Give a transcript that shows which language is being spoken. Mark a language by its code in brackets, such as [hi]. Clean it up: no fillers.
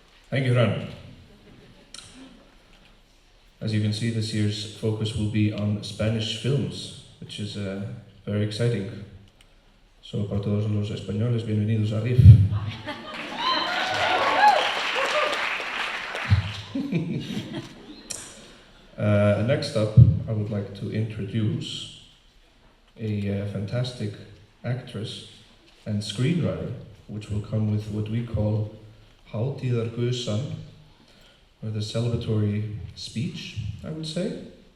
[en] Thank you, Hrönn. As you can see, this year's focus will be on Spanish films, which is very exciting. [es] So, para todos los españoles, bienvenidos a RIFF. [en] Next up, I would like to introduce a fantastic actress and screenwriter, which will come with what we call hátíðargusan, or the celebratory speech, I would say.